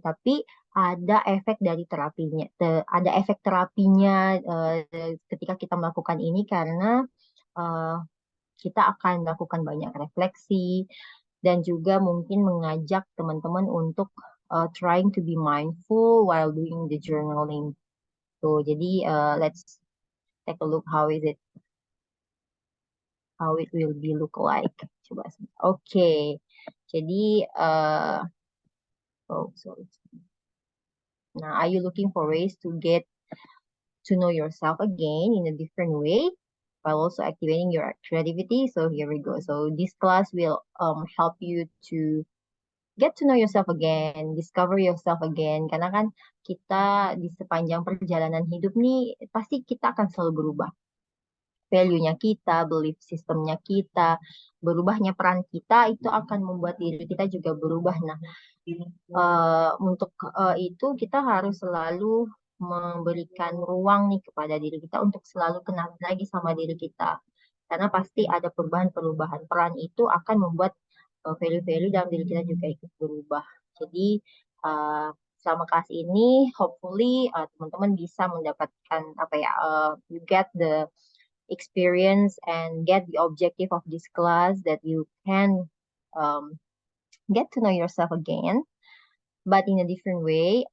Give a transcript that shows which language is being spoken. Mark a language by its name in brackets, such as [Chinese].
[Indonesian] Tapi ada efek dari terapinya, ada efek terapinya ketika kita melakukan ini karena eh, kita akan melakukan banyak refleksi dan juga mungkin mengajak teman-teman untuk trying to be mindful while doing the journaling. [English] So, jadi let's take a look how it will be look like. Coba. Oke. Jadi oh sorry. Now, are you looking for ways to get to know yourself again in a different way while also activating your creativity? So here we go. So this class will help you to get to know yourself again, discover yourself again. [Indonesian] Karena kan kita di sepanjang perjalanan hidup nih pasti kita akan selalu berubah. Value-nya kita, belief systemnya kita, berubahnya peran kita itu akan membuat diri kita juga berubah. Nah, untuk itu kita harus selalu memberikan ruang nih kepada diri kita untuk selalu kenal lagi sama diri kita. Karena pasti ada perubahan-perubahan. Peran itu akan membuat value-value dalam diri kita juga ikut berubah. [English] Jadi selama kelas ini, hopefully teman-teman bisa mendapatkan apa ya, [Indonesian] you get the experience and get the objective of this class that you can um, get to know yourself again, but in a different way.